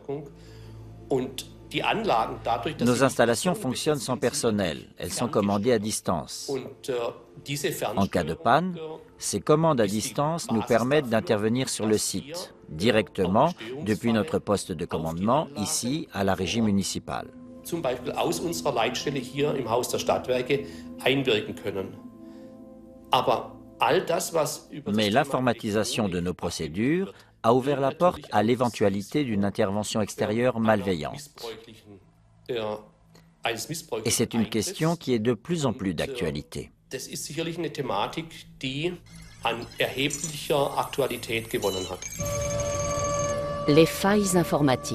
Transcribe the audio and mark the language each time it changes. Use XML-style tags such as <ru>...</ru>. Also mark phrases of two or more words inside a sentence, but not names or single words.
<fr>Nos installations fonctionnent sans personnel, elles sont commandées à distance. En cas de panne, ces commandes à distance nous permettent d'intervenir sur le site, directement depuis notre poste de commandement, ici à la régie municipale.</fr> <de>Zum Beispiel aus unserer Leitstelle hier im Haus der Stadtwerke einwirken können.</de> <fr>Mais l'informatisation de nos procédures a ouvert la porte à l'éventualité d'une intervention extérieure malveillante. Et c'est une question qui est de plus en plus d'actualité. Les failles informatiques.</fr>